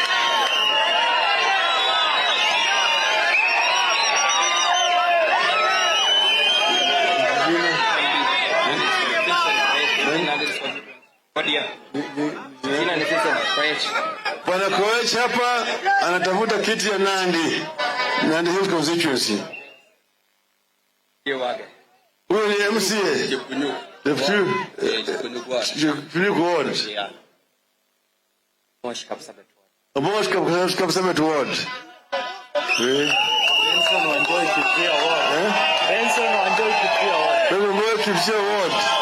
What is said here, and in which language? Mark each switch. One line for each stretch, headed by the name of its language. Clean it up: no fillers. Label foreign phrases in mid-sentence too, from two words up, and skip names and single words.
Swahili: Bwana Koech hapa anatafuta kiti ya Nandi Hills constituency. Huyo ni MCA. Jekunyuku ward. Mosh Kapsabet ward. Benson Wanjoy Kipia ward. Benson Wanjoy Kipia ward. Benson Wanjoy Kipia ward.